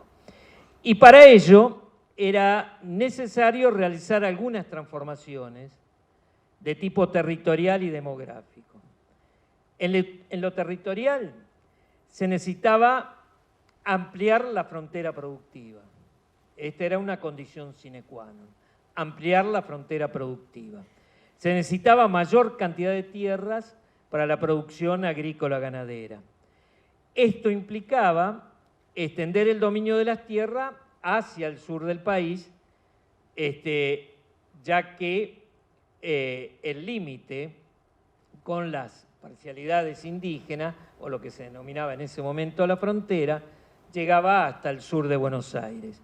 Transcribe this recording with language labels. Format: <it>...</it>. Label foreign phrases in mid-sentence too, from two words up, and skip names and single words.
<es>Y para ello era necesario realizar algunas transformaciones de tipo territorial y demográfico. En lo territorial se necesitaba ampliar la frontera productiva. Esta era una condición</es> <la>sine qua non,</la> <es>ampliar la frontera productiva. Se necesitaba mayor cantidad de tierras para la producción agrícola ganadera. Esto implicaba extender el dominio de las tierras hacia el sur del país, ya que el límite con las parcialidades indígenas, o lo que se denominaba en ese momento la frontera, llegaba hasta el sur de Buenos Aires.</es>